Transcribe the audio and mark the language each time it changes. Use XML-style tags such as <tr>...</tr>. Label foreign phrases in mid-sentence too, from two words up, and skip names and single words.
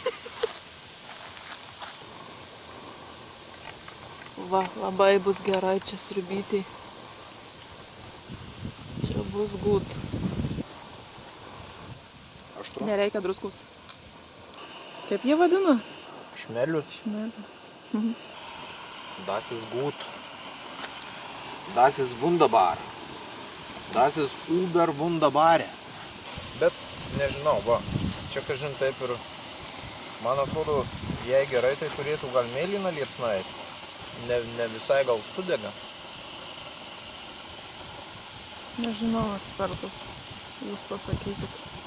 <lt>Va, labai bus gerai čia sriubytį. Čia bus gut. Aštru? Nereikia druskus. Kaip jie vadina? Šmelius. Šmelius.</lt> <de>Das ist gut. Das ist wunderbar. Das ist uber wunderbare.</de> <lt>Bet nežinau, va, čia kažin taip ir, man atrodo, jei gerai, tai turėtų gal mėlyną liepsną eiti. Ne visai gal sudega. Nežinau, ekspertas. Jūs pasakykit.</lt>